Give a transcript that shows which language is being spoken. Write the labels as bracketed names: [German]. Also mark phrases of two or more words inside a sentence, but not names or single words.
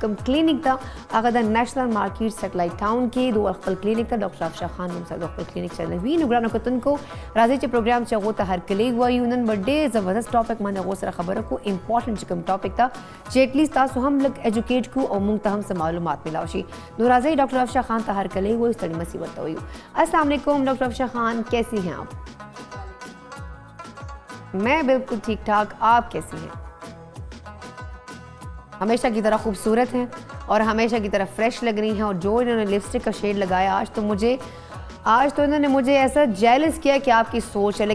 [Pashto] کوم کلینیک تا هغه د نېشنل مارکیټ سټلایټ ټاون کې دوه خپل کلینیک تا ډاکټر افشان خان هم سره خپل کلینیک چلوي نو ګرانو کتونکو راځي چې پروګرام چې هغه ته هر کلی وایو نن ډېر زبردست ټاپک باندې هغه سره خبره کو امپورټنت چې کوم ټاپک تا چې اټلیست تاسو هم لګ ایجوکیټ کو او موږ ته هم څه معلومات ملاو شي نو راځي ډاکټر افشان خان ته هر کلی وایو ستړي مسی ورته وایو السلام علیکم ډاکټر افشان خان [Urdu] کیسی ہیں آپ میں بالکل ٹھیک ٹھاک آپ کیسی ہیں ہمیشہ کی طرح خوبصورت ہیں اور ہمیشہ کی طرح فریش لگ رہی ہیں اور جو انہوں نے لپسٹک کا شیڈ لگایا آج تو انہوں نے مجھے ایسا جیلس کیا کہ آپکی سوچ ہے